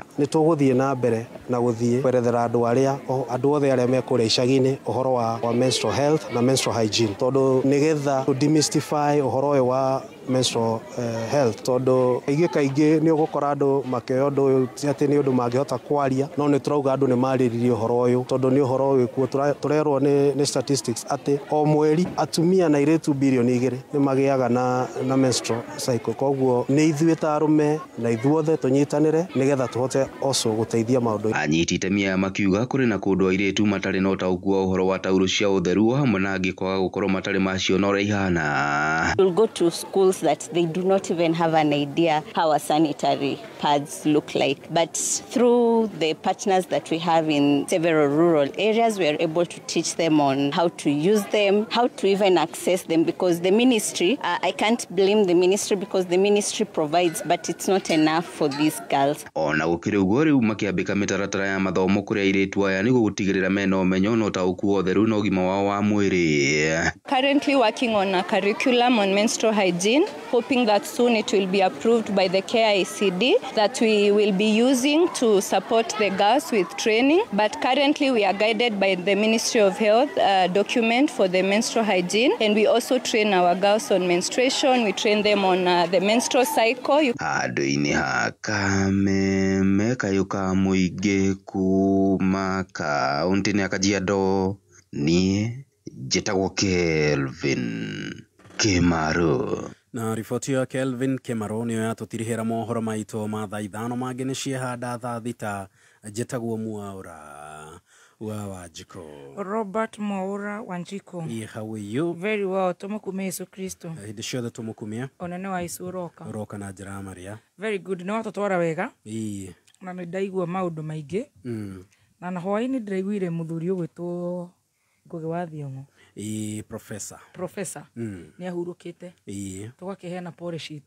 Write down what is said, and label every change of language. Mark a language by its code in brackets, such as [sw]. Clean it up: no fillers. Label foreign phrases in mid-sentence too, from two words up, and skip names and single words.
[ki] Nĩ tũgũthiĩ na mbere na gũthiĩ kwerethera andũ othe arĩa mekũrĩa icagi-inĩ ũhoro wa [en] menstrual health [ki] na [en] menstrual hygiene, [ki] tondu nigetha [en] to demystify [ki] uhoro uyu wa [en] menstrual health, [ki] tondu kaingĩ ni ugukora andu makioya undu uyu ati ni undu mangihota kwaria, no ni turauga andu ni mariririe uhoro uyu tondu ni uhoro uyu kuo turerwo ni statistics ati o mweri atumia na airĩtu bilioni 2 ni magiaga na [en] menstrual cycle. [ki] Koguo ni ithuĩ ta arume na ithuothe tunyitanire nigetha tuhote also guteithia maundu. Anyiti itemi aya makiuga kũrĩ na kũndũ airĩtu matarĩ na ũtaũku wa uhoro wa tauro cia ũtheru hamwe na angĩ kwaga gũkorwo matarĩ macio na ũrĩa ihana. [en] You'll go to schools that they do not even have an idea how a sanitary pads look like. But through the partners that we have in several rural areas, we are able to teach them on how to use them, how to even access them, because the ministry, I can't blame the ministry because the ministry provides, but it's not enough for these girls. [ki] Ona gũkĩrĩ ũguo rĩu makĩambĩka mĩtaratara ya mathomo kũrĩ airĩtu aya nĩguo gũtigĩrĩra mena ũmenyo na ũtaũku wa ũtheru na ũgima wao wa mwĩrĩ. [en] Currently working on a curriculum on menstrual hygiene, hoping that soon it will be approved by the KICD that we will be using to support the girls with training. But currently we are guided by the Ministry of Health document for the menstrual hygiene, and we also train our girls on menstruation. We train them on the menstrual cycle. [ki] Andũ-inĩ ha Kameme kayũka mũingĩ kuma kaunti-inĩ ya Kajiado, niĩ njĩtagwo Kelvin Kimaro. Na riboti ya Kelvin Kimaro nĩyo yatũtirihĩra mohoro maitũ ma thaa 5 mangĩ nĩ ciehanda thaa 6. Njĩtagwo Mwaura wa Wanjiko. Robert Mwaura Wanjiko. [en] How are you? Very well. [ki] Tumukumia Yesu Kristo. Hĩndĩ ciothe tumukumia. Onene wa Yesu uroka. Uroka na njĩra maria. [en] Very good. [ki] Nĩ watũtwara wega. Ii. Na nĩ ndaigua maũndũ maingĩ. Na hwaĩ-inĩ ndĩraiguire mũthuri ũgwĩtwo Ngugi wa Thiong'o. Professor. Nĩ ahurũkĩte. Tũgakĩheana pole citũ.